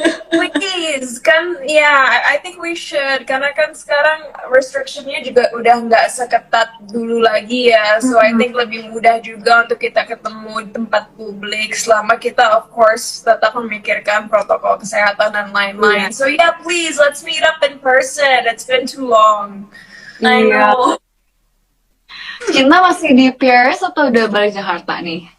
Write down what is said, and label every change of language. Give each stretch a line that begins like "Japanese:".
English: Please,
Indonesian: kan ya,
English: I think we should.
Indonesian: Karena kan sekarang restrictionnya juga udah nggak seketat dulu lagi ya.
English: So I think
Indonesian: lebih mudah juga untuk kita ketemu di tempat publik selama kita
English: of course
Indonesian: tetap memikirkan protokol kesehatan dan lain-lain.
English: So yeah, please, let's meet up in person. It's been too long. I know.
Indonesian: Cinta masih di Paris atau udah balik Jakarta nih?